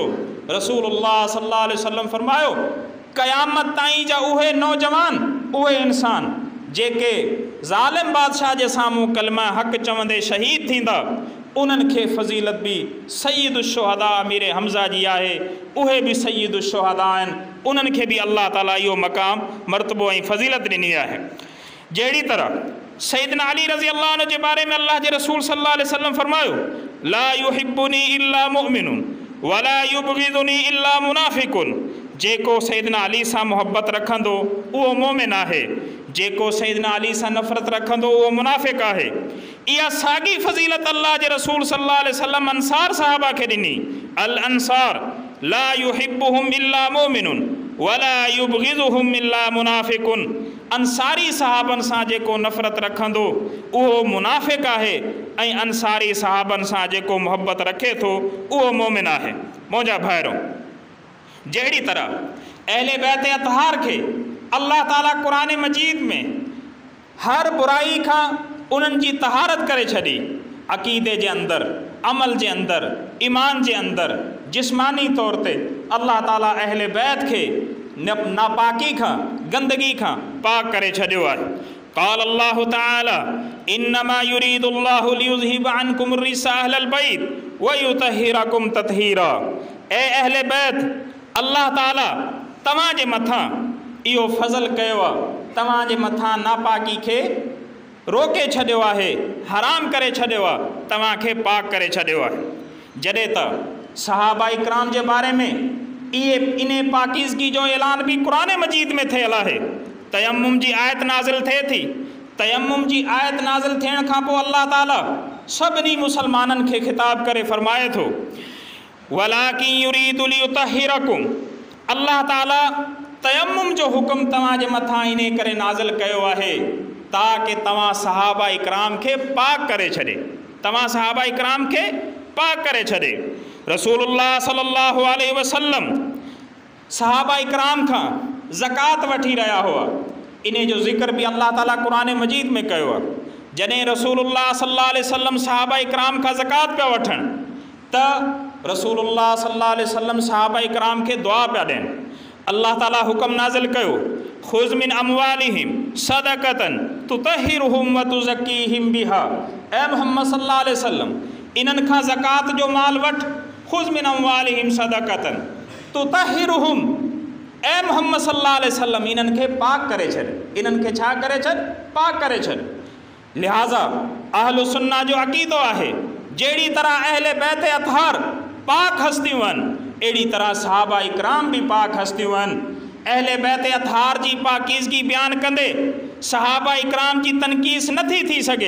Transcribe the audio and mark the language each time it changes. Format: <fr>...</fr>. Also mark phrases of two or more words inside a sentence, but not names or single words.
<sd>रसूलुल्लाह</sd> <ar>صلى الله عليه وسلم</ar> <sd>फ़रमायो, क़यामत ताईं जा उहे नौजवान, उहे इंसान जेके ज़ालिम बादशाह जे साम्हूं कलमा हक़ चवंदे शहीद थींदा, उन्हनि खे फ़ज़ीलत बि सय्यिदुश्शुहदा अमीर हमज़ा जी आहे, उहे बि सय्यिदुश्शुहदा आहिनि। उन्हनि खे बि अल्लाह ताला इहो मक़ाम मर्तबो ऐं फ़ज़ीलत ॾिनी आहे। जहिड़ी तरह सईदना अली</sd> <ar>رضي الله عنه</ar> <sd>जे बारे में अल्लाह जे रसूल</sd> <ar>صلى الله عليه وسلم</ar> <sd>फ़रमायो,</sd> <ar>لا يحبني إلا مؤمن ولا يبغضني إلا منافق.</ar> <sd>जेको सईदना अली सां मुहब्बत रखंदो उहो मोमिन आहे, जेको सैयदना अली सां नफ़रत रखंदो उहो मुनाफ़िक़ आहे। इहा साॻी फ़ज़ीलत अल्लाह जे रसूल</sd> <ar>صلى الله عليه وسلم</ar> <sd>अंसार सहाबा खे ॾिनी।</sd> <ar>الأنصار لا يحبهم إلا مؤمن ولا يبغضهم إلا منافق.</ar> <sd>अंसारी सहाबनि सां जेको नफ़रत रखंदो उहो मुनाफ़िक़ आहे ऐं अंसारी सहाबनि सां जेको मुहबत रखे थो उहो मोमिन आहे। मुंहिंजा भाइरो, जहिड़ी तरह अहले बैत अतहार खे अल्लाह ताला क़ुरान मजीद में हर बुराई खां उन्हनि जी तहारत करे छॾी। अक़ीदे जे अंदरि, अमल जे अंदरि, ईमान जे अंदरि, जिस्मानी तौर ते अल्लाह ताला अहले बैत खे नापाकी खां, गंदगी खां पाक करे छॾियो आहे।</sd> <ar>قال الله تعالى إنما يريد الله ليذهب عنكم الرجس أهل البيت ويطهركم تطهيرا.</ar> <sd>ए अहले बैत, अल्लाह ताला तव्हां जे मथां इहो फ़ज़ल कयो आहे, तव्हां जे मथां नापाकी खे रोके छॾियो आहे, हराम करे छॾियो आहे, तव्हांखे पाक करे छॾियो आहे। जॾहिं त सहाबा इकराम जे बारे में इन पाकीज़गी जो ऐलान बि क़ुरान मजीद में थियल आहे। तयम्मुम जी आयत नाज़िल थिए थी। तयम्मुम जी आयत नाज़िल थियण खां पोइ अल्लाह ताला सभिनी मुसलमाननि खे ख़िताब करे फ़रमाए थो</sd> <ar>ولكن يريد ليطهركم.</ar> <sd>अल्लाह ताला तयम्मुम जो हुक्म तव्हां जे मथां इन करे नाज़िल कयो आहे ताकि तव्हां सहाबा इकराम खे पाक करे छॾे, तव्हां सहाबा इकराम खे पाक करे छॾे। रसूलुल्लाह</sd> <ar>صلى الله عليه وسلم</ar> <sd>सहाबा इकराम खां ज़कात वठी रहिया हुआ। इन जो ज़िक्र बि अल्लाह ताला क़ुरान मजीद में कयो आहे। जॾहिं रसूलुल्लाह</sd> <ar>صلى الله عليه وسلم</ar> <sd>सहाबा इकराम खां ज़कात पिया वठनि त रसूलुल्लाह</sd> <ar>صلى الله عليه وسلم</ar> <sd>सहाबा इकराम खे दुआ पिया ॾियनि। अल्लाह ताला हुक्म नाज़िल कयो</sd> <ar>خذ من أموالهم صدقة تطهرهم وتزكيهم بها. ए محمد صلى الله عليه وسلم,</ar> <sd>इन्हनि खां ज़कात जो माल वठ।</sd> <ar>خذ من أموالهم صدقة تطهرهم. ए محمد صلى الله عليه وسلم,</ar> <sd>इन्हनि खे पाक करे छॾ, इन्हनि खे छा करे छॾ? पाक करे छॾ। लिहाज़ा</sd> <ar>أهل السنة</ar> <sd>जो अक़ीदो आहे जहिड़ी तरह अहले बैत अतहार पाक हस्तियूं आहिनि, अहिड़ी तरह सहाबा इकराम भी पाक हस्तियूं आहिनि। अहले बैत अतहार जी पाकीज़गी बयान कंदे सहाबा इकराम जी तनकीस नथी थी सघे।</sd>